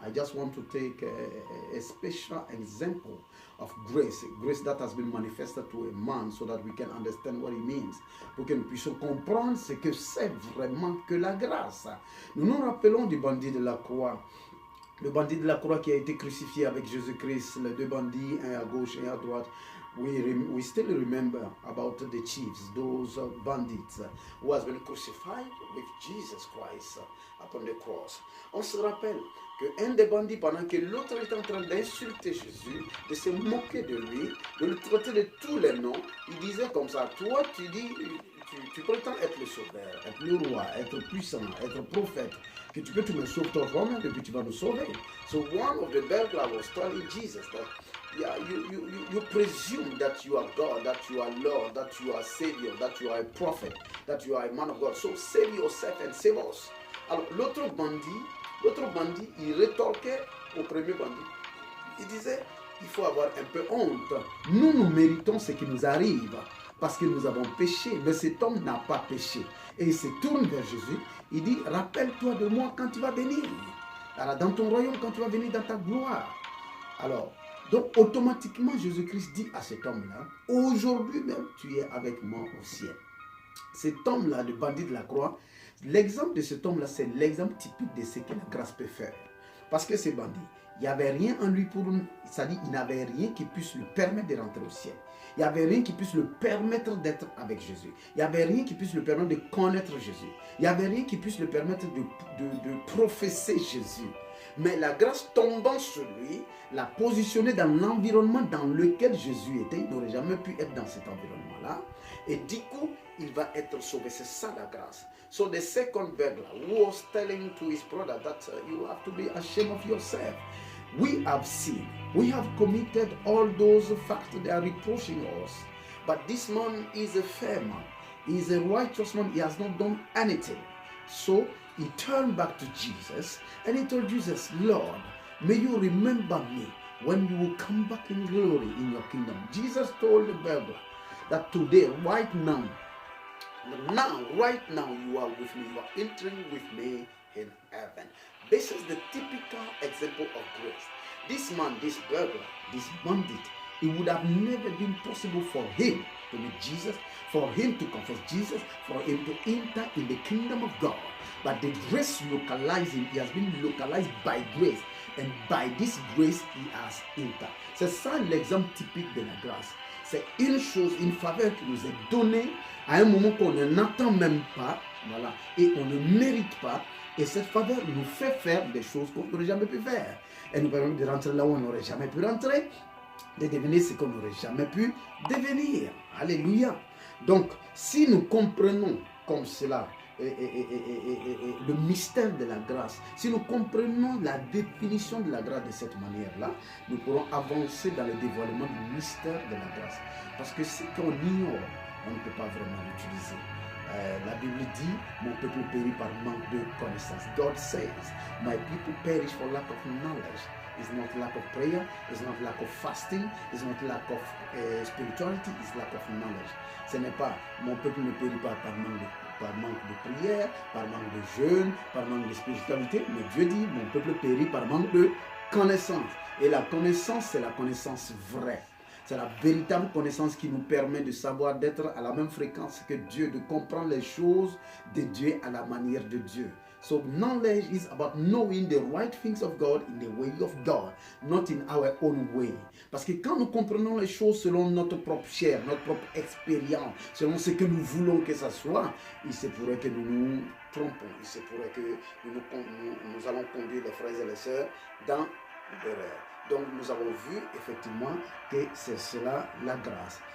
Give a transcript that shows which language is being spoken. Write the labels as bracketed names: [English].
[English] I just want to take a special example of grace, grace that has been manifested to a man so that we can understand what it means, [French] pour que nous puissions comprendre ce que c'est vraiment que la grâce. Nous nous rappelons du bandit de la croix. Le bandit de la croix qui a été crucifié avec Jésus-Christ, les deux bandits, un à gauche et un à droite. [English] We still remember about the chiefs, those bandits who has been crucified with Jesus Christ upon the cross. [French] On se rappelle qu'un des bandits, pendant que l'autre était en train d'insulter Jésus, de se moquer de lui, de le traiter de tous les noms, il disait comme ça, toi tu dis, tu prétends être le sauveur, être le roi, être puissant, être prophète, que tu peux te mettre sauver toi-même et puis tu vas nous sauver. [English] So one of the burglars was telling Jesus that you presume that you are God, that you are Lord, that you are Savior, that you are a prophet, that you are a man of God. So save yourself and save us. [French] Alors l'autre bandit, il rétorquait au premier bandit. Il disait, il faut avoir un peu honte. Nous méritons ce qui nous arrive parce que nous avons péché, mais cet homme n'a pas péché. Et il se tourne vers Jésus, il dit, rappelle-toi de moi quand tu vas venir. Alors, dans ton royaume, quand tu vas venir dans ta gloire. Alors, donc automatiquement, Jésus-Christ dit à cet homme-là, aujourd'hui même, tu es avec moi au ciel. Cet homme-là, le bandit de la croix, l'exemple de cet homme-là, c'est l'exemple typique de ce que la grâce peut faire. Parce que ce bandit, il n'y avait rien en lui pour nous, c'est-à-dire il n'avait rien qui puisse lui permettre de rentrer au ciel. Il n'y avait rien qui puisse lui permettre d'être avec Jésus. Il n'y avait rien qui puisse lui permettre de connaître Jésus. Il n'y avait rien qui puisse lui permettre de professer Jésus. Mais la grâce tombant sur lui, l'a positionné dans l'environnement dans lequel Jésus était. Il n'aurait jamais pu être dans cet environnement-là. Et du coup, il va être sauvé. C'est ça la grâce. [English] So the second burglar was telling to his brother that you have to be ashamed of yourself. We have sinned. We have committed all those facts they are reproaching us. But this man is a fair man. He is a righteous man. He has not done anything. So he turned back to Jesus and he told Jesus, Lord, may you remember me when you will come back in glory in your kingdom. Jesus told the burglar that today, right now, you are with me. You are entering with me in heaven. This is the typical example of grace. This man, this burglar, this bandit, it would have never been possible for him to meet Jesus, for him to confess Jesus, for him to enter in the kingdom of God. But the grace localized him. He has been localized by grace. And by this grace, he has entered. [French] C'est ça l'exemple typique de la grâce. C'est une chose, une faveur qui nous est donnée à un moment qu'on n'attend même pas, voilà, et on ne mérite pas. Et cette faveur nous fait faire des choses qu'on n'aurait jamais pu faire. Elle nous permet de rentrer là où on n'aurait jamais pu rentrer, de devenir ce qu'on n'aurait jamais pu devenir. Alléluia. Donc, si nous comprenons comme cela le mystère de la grâce, si nous comprenons la définition de la grâce de cette manière-là, nous pourrons avancer dans le dévoilement du mystère de la grâce. Parce que ce qu'on ignore, on ne peut pas vraiment l'utiliser. La Bible dit, mon peuple périt par manque de connaissance. [English] God says, my people perish for lack of knowledge. It's not lack of prayer, it's not lack of fasting, it's not lack of spirituality, it's lack of knowledge. [French] Ce n'est pas, mon peuple ne périt pas par manque de prière, par manque de jeûne, par manque de spiritualité, mais Dieu dit, mon peuple périt par manque de connaissance. Et la connaissance, c'est la connaissance vraie. C'est la véritable connaissance qui nous permet de savoir d'être à la même fréquence que Dieu, de comprendre les choses de Dieu à la manière de Dieu. [English] So knowledge is about knowing the right things of God in the way of God, not in our own way. [French] Parce que quand nous comprenons les choses selon notre propre chair, notre propre expérience, selon ce que nous voulons que ça soit, il se pourrait que nous nous trompons. Il se pourrait que nous allons conduire les frères et les sœurs dans l'erreur. Donc nous avons vu effectivement que c'est cela la grâce.